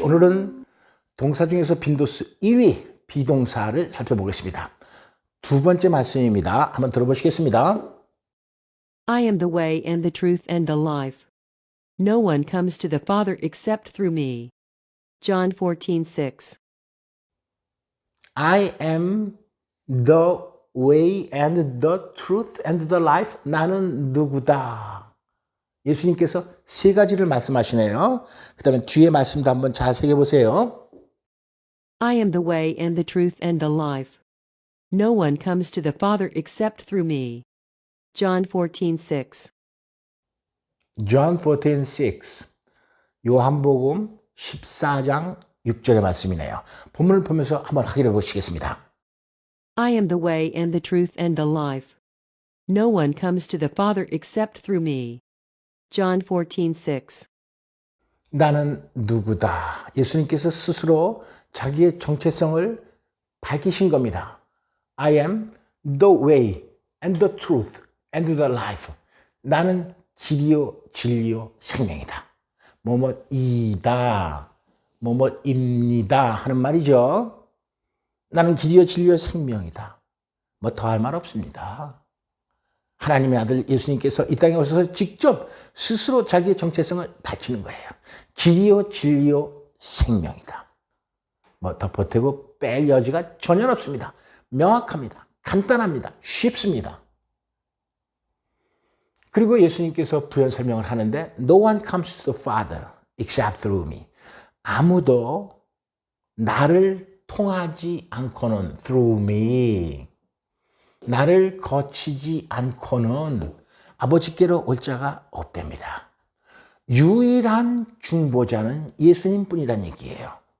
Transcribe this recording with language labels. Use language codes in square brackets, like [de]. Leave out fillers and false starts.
[ko] 오늘은 동사 중에서 빈도수 1위 비동사를 살펴보겠습니다. 두 번째 말씀입니다. 한번 들어보시겠습니다. [en] I am the way and the truth and the life. No one comes to the Father except through me. John 14:6. I am the way and the truth and the life. [ko] 나는 누구다. 예수님께서 세 가지를 말씀하시네요. 그 다음에 뒤에 말씀도 한번 잘 새겨보세요. [en] I am the way and the truth and the life. No one comes to the Father except through me. John 14:6. John 14:6. [ko] 요한복음 14장 6절의 말씀이네요. 본문을 보면서 한번 확인해 보시겠습니다. [en] I am the way and the truth and the life. No one comes to the Father except through me. John 14:6. [ko] 나는 누구다. 예수님께서 스스로 자기의 정체성을 밝히신 겁니다. [en] I am the way and the truth and the life. [ko] 나는 길이요 진리요 생명이다. 뭐뭐이다, 뭐뭐입니다 하는 말이죠. 나는 길이요 진리요 생명이다. 뭐 더 할 말 없습니다. 하나님의 아들 예수님께서 이 땅에 오셔서 직접 스스로 자기의 정체성을 밝히는 거예요. 길이요 진리요 생명이다. 뭐 더 보태고 뺄 여지가 전혀 없습니다. 명확합니다. 간단합니다. 쉽습니다. 그리고 예수님께서 부연 설명을 하는데 [en] No one comes to the Father except through me. [ko] 아무도 나를 통하지 않고는 [en] through me. [ko] 나를 거치지 않고는 아버지께로 올 자가 없답니다. 유일한 중보자는 예수님뿐이란 얘기예요.